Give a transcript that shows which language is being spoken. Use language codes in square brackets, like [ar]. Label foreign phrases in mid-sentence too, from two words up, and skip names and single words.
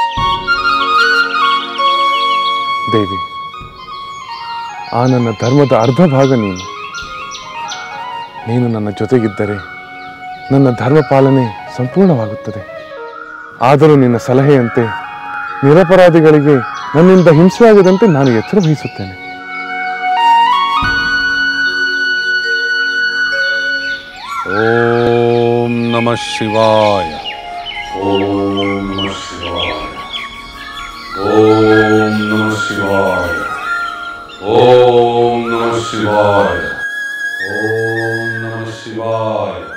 [kn] ದೇವಿ, ಆ ನನ್ನ ಧರ್ಮದ ಅರ್ಧ ಭಾಗ ನೀನು ನನ್ನ ಜೊತೆಗಿದ್ದರೆ ನನ್ನ ಧರ್ಮ ಪಾಲನೆ ಸಂಪೂರ್ಣವಾಗುತ್ತದೆ. ಆದರೂ ನಿನ್ನ ಸಲಹೆಯಂತೆ ನಿರಪರಾಧಿಗಳಿಗೆ ನನ್ನಿಂದ ಹಿಂಸೆಯಾಗದಂತೆ ನಾನು ಎಚ್ಚರ ವಹಿಸುತ್ತೇನೆ. [sa] ಓಂ ನಮಃ ಶಿವಾಯ. ಓಂ ನಮಃ ಶಿವಾಯ. ಓಂ ನಮಃ ಶಿವಾಯ. ಓಂ ನಮಃ ಶಿವಾಯ. ಓಂ ನಮಃ ಶಿವಾಯ.